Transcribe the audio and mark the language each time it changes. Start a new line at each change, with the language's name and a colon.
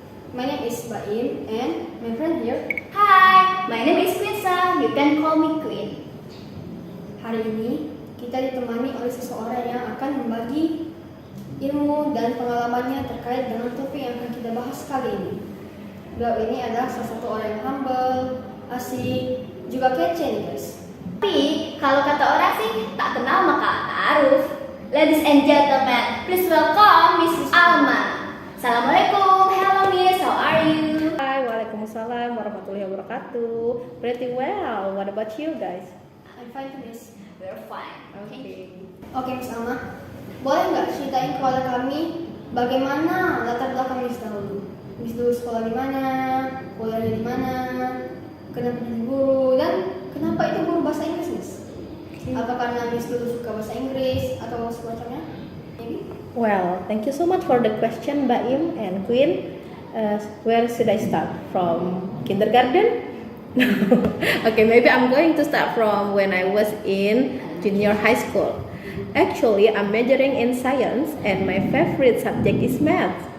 English: My name is Baim and my friend here. Hai, my name is Quinsa. You can call me Queen.
Indonesian: Hari ini kita ditemani oleh seseorang yang akan membagi ilmu dan pengalamannya terkait dengan topik yang akan kita bahas kali ini. Beliau ini adalah salah satu orang yang humble, asik, juga kece nih guys. Tapi kalau kata orang sih tak kenal maka taruh.
English: Ladies and gentlemen, please welcome Miss Alma. Assalamualaikum, hello Miss, how are you? Hai, waalaikumsalam warahmatullahi wabarakatuh. Pretty well. What about you guys? I'm fine Miss. We're fine.
Indonesian: Oke Miss Alma, boleh nggak ceritain kepada kami bagaimana latar belakang Miss dahulu? Miss dulu sekolah di mana, kuliahnya di mana, kenapa jadi guru, dan kenapa itu guru bahasa Inggris Miss? Apa karena Miss dulu suka bahasa Inggris atau semacamnya?
English: Maybe? Well, thank you so much for the question, Baim and Queen. Where should I start? From kindergarten? Okay, maybe I'm going to start from when I was in junior high school. Actually, I'm majoring in science and my favorite subject is math.